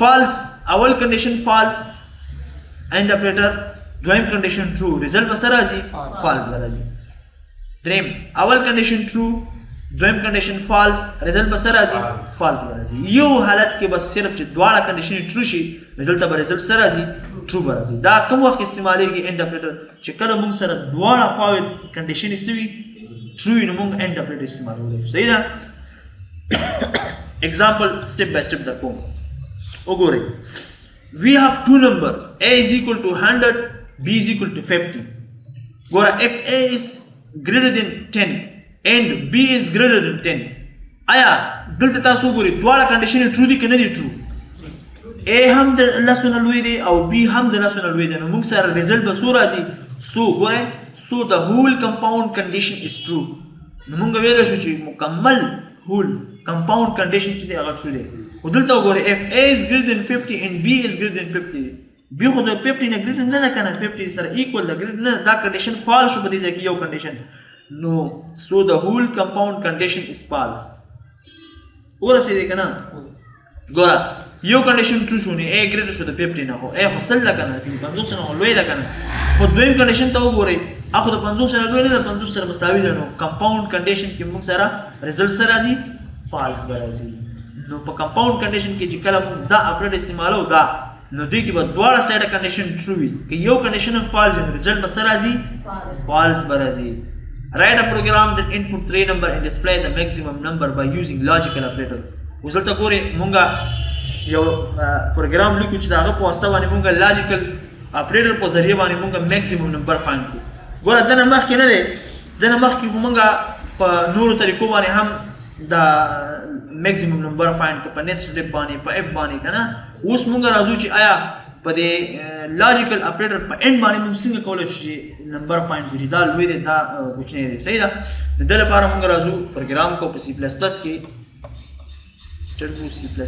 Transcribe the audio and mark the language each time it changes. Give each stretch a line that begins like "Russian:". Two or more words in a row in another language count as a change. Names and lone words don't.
Pashto: فالس اول
English: condition false and operator
Pashto: دویم
English: condition true result
Pashto: به سره راځي فالس به راځي دریم اول کنډیشن ټرو دویم
English: condition false result
Pashto: به سره راځي فالس به راځي یو حالت کې بس صرف چې دواړه
English: condition true
Pashto: شي دلته به ریزلټ سره راځي ټرو به راځي دا کوم وخت استعمالیږي
English: and operator
Pashto: چې کله موږ سره دواړه خواوې کنډیشن سوي ټرو نو موږ
English: and operator
Pashto: استعمالوو صحیح ده
English: example step by step the form ogore we have two number a is equal to 100 b is equal to 50 gora if a is greater than 10 and b is greater than 10
Pashto: aya دلته تاسو ګورئ دواړه
English: condition true
Pashto: دي کنه دي ټرو a هم د لسونه لوی دی او b هم د لسونه لوی دی نو موږ سره ریزلټ به سو راځي سو ګورئ
English: so the whole compound condition is true
Pashto: نو موږ ویل شو چې مکمل
English: whole compound condition
Pashto: چې هغه true دی او دلته وګورئ
English: if a is greater than 50 and b is greater than 50
Pashto: b خو د 50 نه greater نه ده کنه 50 سره equal ده greater نه دا
English: condition false
Pashto: شو په دې ځای کې یو
English: condition no so the whole compound condition is false
Pashto: ورسېږي کنه ګوره یو
English: condition true
Pashto: شو نه a greater شو د 50 نه هو a خو سل ده کنه 50 نه لوی ده کنه خو دویم کنډیشن ته وګورئ اخو د 50 سره لوی نه ده 50 سره مساوي ده نو
English: compound condition
Pashto: کې موږ سره ریزلټ سره راځي فالس به راځي نو په
English: compound condition
Pashto: کې چې کله موږ دا اپریټ استعمالو دا نو دوی کې به دواړه
English: side condition true
Pashto: وي که یو
English: condition false
Pashto: وي ریزلټ به سره راځي فالس به راځي
English: write a program that input 3 number and display the maximum number by using logical operator
Pashto: اوس دلته ګورئ مونږ یو پروګرام لیکو چې د هغه په واسطه باندې مونږ
English: logical operator
Pashto: په ذریعه باندې مونږ
English: maximum number
Pashto: فایند کړو ګوره دنه مخکې نه دی دنه مخکې خو مونږ په نورو طریقو باندې هم د
English: maximum number
Pashto: فایند کړو په نیسټ ډیپ باندې په اف باندې که نه اوس مونږ راځو چې آیا په دې
English: logical operator
Pashto: په اینډ باندې مونږ څنګه کولی شو چې نمبر فایند کړو چې دا لوی دی دا کوچنی دی صحیح ده د دې لپاره مونږ راځو پروګرام کو په
English: C plus plus
Pashto: کې turbo C++